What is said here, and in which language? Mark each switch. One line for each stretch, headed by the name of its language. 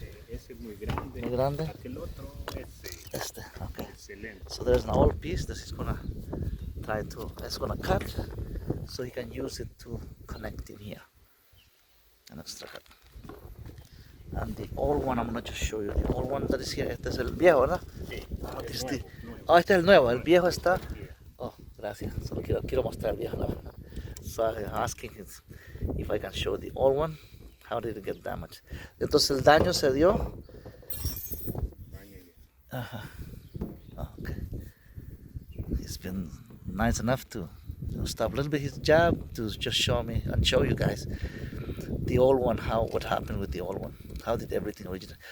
Spanish: Ese es muy grande. Muy grande. Aquel otro es Este, okay. excelente.
English: So there's an old piece that he's gonna it's gonna cut, so he can use it to connect in here. An extra cut. And the old one, I'm gonna just show you. The old one that is here,
Spanish: este es el viejo, ¿verdad? Sí. Este Nuevo. es el nuevo, el viejo está. Oh, gracias. Solo quiero mostrar el viejo.
English: So I'm asking if I can show the old one. How did it get damaged?
Spanish: Entonces el daño se dio. Ajá. Oh, okay.
English: He's been nice enough to stop a little bit his job to just show me and show you guys the old one, what happened with the old one. How did everything originate?